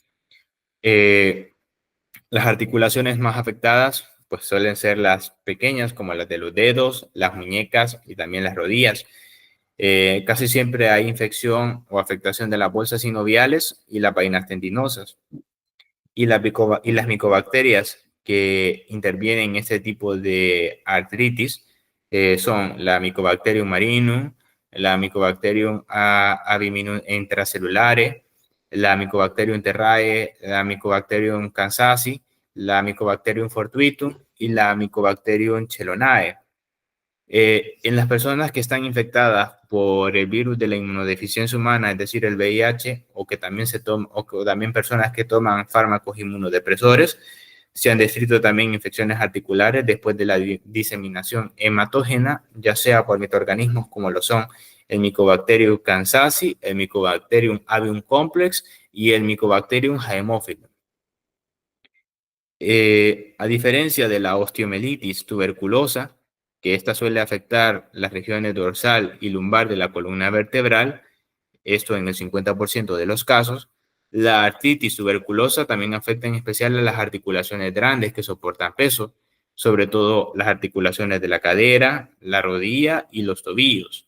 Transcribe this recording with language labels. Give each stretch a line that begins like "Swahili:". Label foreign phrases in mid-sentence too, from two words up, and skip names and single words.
Spanish: Las articulaciones más afectadas pues suelen ser las pequeñas, como las de los dedos, las muñecas y también las rodillas. Casi siempre hay infección o afectación de las bolsas sinoviales y las vainas tendinosas. Y las micobacterias que intervienen en este tipo de artritis son la Mycobacterium marinum, la Mycobacterium aviminum intracelulare, la Mycobacterium terrae, la Mycobacterium kansasi, la Mycobacterium fortuitum y la Mycobacterium chelonae. En las personas que están infectadas por el virus de la inmunodeficiencia humana, es decir, el VIH, o que también personas que toman fármacos inmunodepresores, se han descrito también infecciones articulares después de la diseminación hematógena, ya sea por microorganismos como lo son el Mycobacterium kansasi, el Mycobacterium avium complex y el Mycobacterium haemophilus. A diferencia de la osteomelitis tuberculosa, que esta suele afectar las regiones dorsal y lumbar de la columna vertebral, esto en el 50% de los casos, la artritis tuberculosa también afecta en especial a las articulaciones grandes que soportan peso, sobre todo las articulaciones de la cadera, la rodilla y los tobillos.